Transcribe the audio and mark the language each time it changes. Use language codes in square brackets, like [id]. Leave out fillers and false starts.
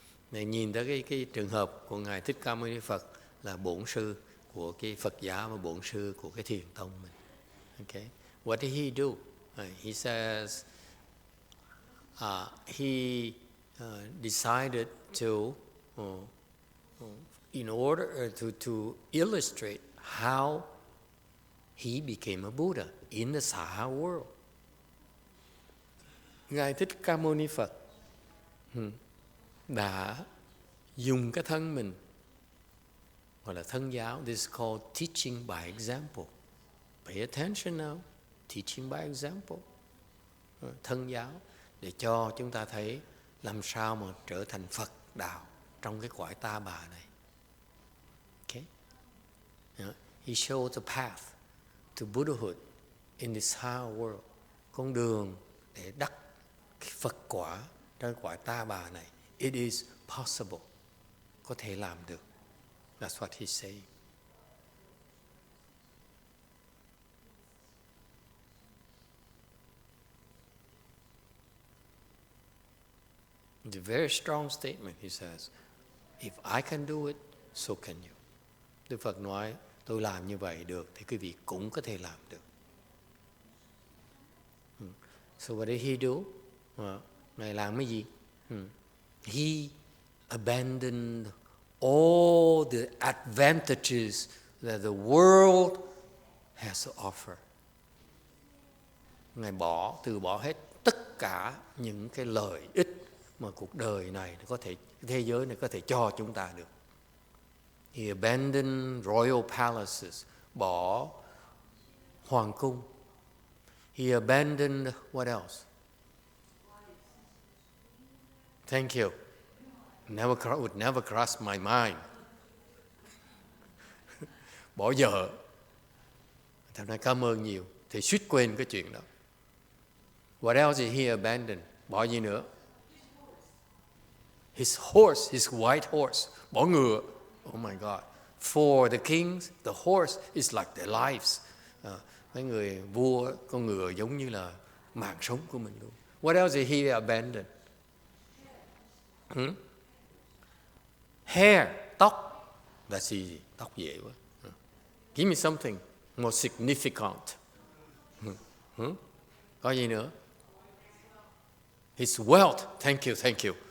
[vi] Này nhìn tới cái trường hợp của Ngài Thích Ca Mâu Ni Phật là bổn sư của cái Phật giáo và bổn sư của cái thiền tông mình. [en] Okay, what did he do? He says he decided to, in order to illustrate how he became a Buddha in the Saha world. [vi] Ngài Thích Ca Mâu Ni Phật đã dùng cái thân mình, gọi là thân giáo. [en] This is called teaching by example. Pay attention now. Teaching by example. [vi] Thân giáo để cho chúng ta thấy làm sao mà trở thành Phật đạo trong cái cõi ta bà này. [en] Okay? He showed the path to Buddhahood in this hard world. [vi] Con đường để đắc Phật quả trong cõi ta bà này. [en] It is possible. [vi] Có thể làm được. [en] That's what he's saying. It's a very strong statement. He says, if I can do it, so can you. [vi] Đức Phật nói, tôi làm như vậy được, thì quý vị cũng có thể làm được. [en] So what did he do? [vi] Ngài làm cái gì? [en] He abandoned all the advantages that the world has to offer. [vi] Ngài từ bỏ hết tất cả những cái lợi ích mà cuộc đời này có thể, thế giới này có thể cho chúng ta được. [en] He abandoned royal palaces, [vi] bỏ hoàng cung. [en] He abandoned what else? Thank you. Would never cross my mind. [vi] Bỏ vợ. Thằng này cảm ơn nhiều. Thì suýt quên cái chuyện đó. [en] What else did he abandon? [vi] Bỏ gì nữa? [en] His horse, his white horse. [vi] Bỏ ngựa. [en] Oh my God. For the kings, the horse is like their lives. [vi] Mấy người vua, con ngựa giống như là mạng sống của mình luôn. [en] What else did he abandon? Hair, tóc. That's easy. [vi] Tóc dễ quá. [en] Give me something more significant. [vi] Có gì nữa? [en] His wealth. Thank you, thank you.